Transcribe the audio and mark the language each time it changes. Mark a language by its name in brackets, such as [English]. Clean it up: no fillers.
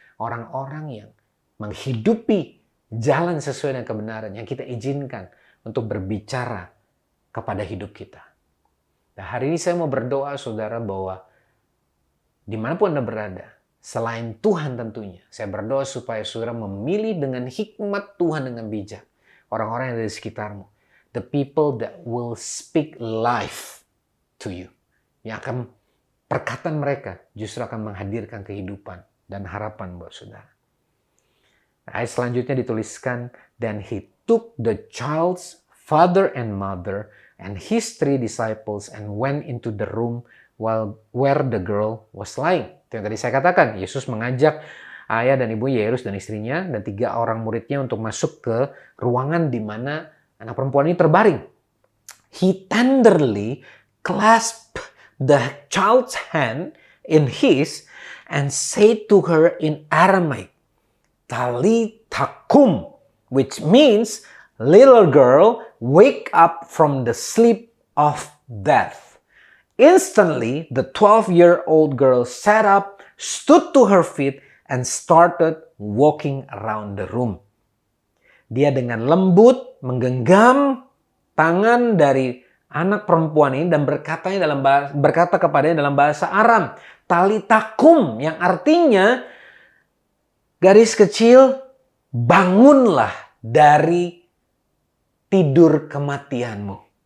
[Indonesian] Orang-orang yang menghidupi jalan sesuai dengan kebenaran yang kita izinkan untuk berbicara kepada hidup kita. Nah, hari ini saya mau berdoa saudara bahwa dimanapun Anda berada, selain Tuhan tentunya, saya berdoa supaya saudara memilih dengan hikmat Tuhan dengan bijak orang-orang yang ada di sekitarmu. [English] The people that will speak life to you. [Indonesian] Yang akan perkataan mereka justru akan menghadirkan kehidupan dan harapan buat saudara. Ayat selanjutnya dituliskan, [English] then he took the child's father and mother and his 3 disciples and went into the room where the girl was lying. [Indonesian] Itu yang tadi saya katakan, Yesus mengajak ayah dan ibu Yairus dan istrinya dan 3 orang muridnya untuk masuk ke ruangan di mana anak perempuan ini terbaring. [English] He tenderly clasped the child's hand in his and said to her in Aramaic, [Aramaic] Talitha kum, [English] which means, little girl, wake up from the sleep of death. Instantly, the 12-year-old girl sat up, stood to her feet, and started walking around the room. [Indonesian] Dia dengan lembut menggenggam tangan dari anak perempuan ini dan berkata kepadanya dalam bahasa Aram, [Aramaic] Talitha kum, [Indonesian] yang artinya garis kecil, bangunlah dari tidur kematianmu.